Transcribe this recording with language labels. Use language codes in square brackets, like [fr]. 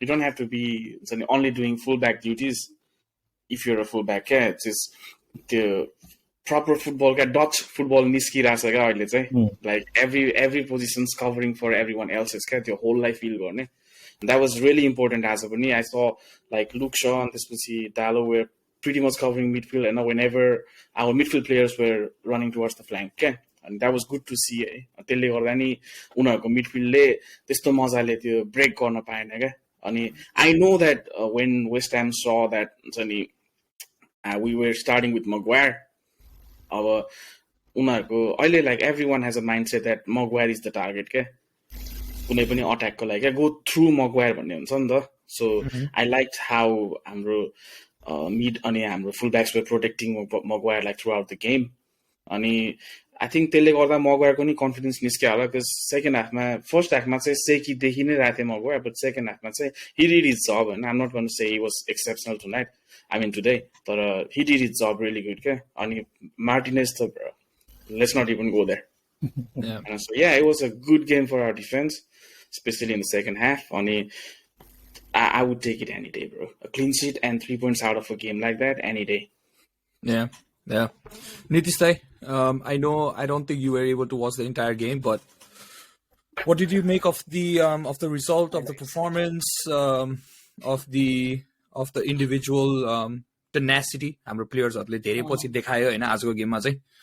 [en] You don't have to be only doing fullback duties if you're a fullback क्या. It's just त्यो proper football क्या. [ne] Dutch football निस्किरहेछ क्या अहिले चाहिँ. [en] Like every positions covering for everyone else's क्या. [ne] त्यो होललाई feel गर्ने. [en] That was really important as a पनि. I saw like Luke Shaw and त्यसपछि Dallo were pretty much covering midfield and whenever our midfield players were running towards the flank क्या. And that was good to see है. [ne] त्यसले गर्दा नि उनीहरूको मिडफिल्डले त्यस्तो मजाले त्यो ब्रेक गर्न पाएन क्या. [en] अनि I know that when West Ham saw that हुन्छ नि we were starting with Maguire. [ne] अब उनीहरूको अहिले [en] Like every one has a mind set that Maguire is the target क्या. [ne] कुनै पनि अट्याकको लागि क्या. गो थ्रु मगवायर भन्ने हुन्छ नि त. [en] so I like how [ne] हाम्रो मिड अनि हाम्रो [en] Fullbacks were protecting Maguire like throughout the game. अनि I think [ne] त्यसले गर्दा मगुवायरको नि कन्फिडेन्स निस्क्यो होला [en] Because second हाफमा first हाफमा चाहिँ सेकी देखि नै रहेको थियो मगुवायर बट सेकेन्ड हाफमा चाहिँ हि डिड हिज जब होइन I'm not going to say he was exceptional tonight I mean today तर he did his job really good क्या अनि मार्टिनेज त let's not even go there So yeah, it was a good game for our defense, especially in the second half. I would take it any day, bro. A clean sheet and 3 points out of a game like that, any day. Yeah. Nitish, I know I don't think you were able to watch the entire game, but what did you make of the result of the performance of the individual tenacity? [ne] हाम्रो प्लेयर्सहरुले धेरै पछि देखायो हैन आजको गेममा चाहिँ.